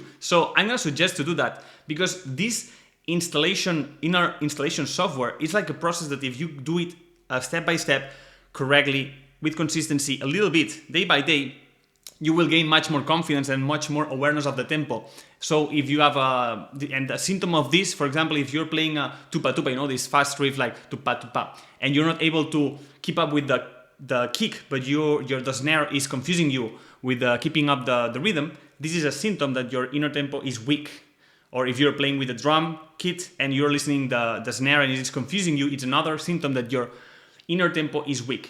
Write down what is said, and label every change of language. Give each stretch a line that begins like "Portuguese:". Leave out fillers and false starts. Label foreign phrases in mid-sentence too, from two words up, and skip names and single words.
English: So I'm gonna suggest to do that, because this inner installation software is like a process that if you do it step by step, correctly, with consistency, a little bit, day by day, you will gain much more confidence and much more awareness of the tempo. So if you have and a symptom of this, for example, if you're playing a tupa tupa, this fast riff like tupa tupa, and you're not able to keep up with the kick, but the snare is confusing you with keeping up the rhythm, this is a symptom that your inner tempo is weak. Or if you're playing with a drum kit and you're listening the snare and it's confusing you, it's another symptom that your inner tempo is weak.